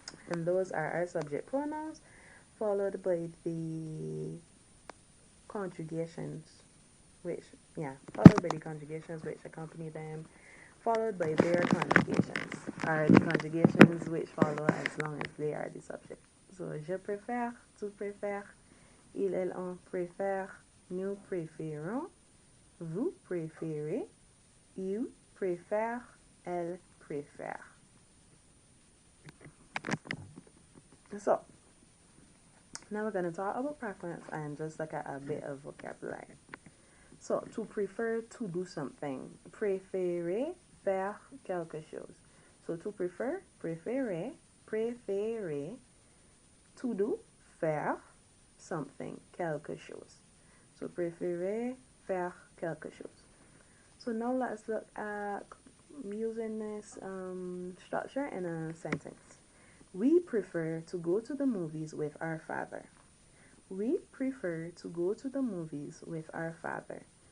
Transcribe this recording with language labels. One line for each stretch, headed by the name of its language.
English: And those are our subject pronouns, followed by the conjugations, followed by the conjugations which accompany them, followed by their conjugations, are the conjugations which follow as long as they are the subject.
French: So, je préfère, tu préfères, il, elle, on préfère, nous préférons, vous préférez, il préfère, elle préfère.
English: So, now we're going to talk about preference and just look at a bit of vocabulary. So, to prefer to do something.
French: Préférer faire quelque chose.
English: So, to prefer, préférer, préférer, to do, faire something, quelque chose. So, préférer faire quelque chose. So, now let's look at using this structure in a sentence. We prefer to go to the movies with our father. We prefer to go to the movies with our father.